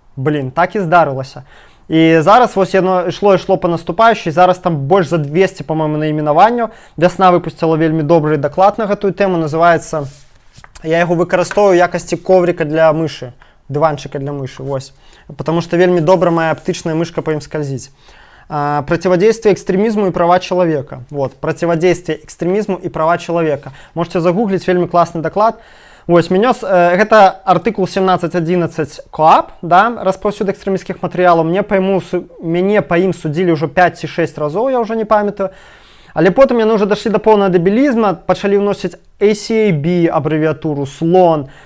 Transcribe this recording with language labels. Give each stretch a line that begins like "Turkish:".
Belarusian: Блин, так і здарылася. І зараз вось яно ішло па наступаючай, зараз там больш за 200, по-моему, наіменаванняў. Вясна выпусціла вельмі добры даклад на гэтую тэму, называецца, я яго выкарыстоўваю ў якасці коврика для мышы, дыванчыка для мышы, вось. Потому что вельмі добра моя аптычная мышка по ім скользіць.
Russian: Противодействие экстремизму и права человека. Вот, противодействие экстремизму и права человека. Можете загуглить, вельмі классный доклад.
Belarusian: Вось, гэта артыкул 17.11 КоАП, да, распаўсюд экстрэмісцкіх матэрыялаў. Мяне па ім судзілі ўжо 5 ці 6 разоў, я ўжо не памятаю. Але потым яны ўжо дашлі да поўнага дэбілізма, пачалі ўносіць ACAB абрэвіатуру, слон.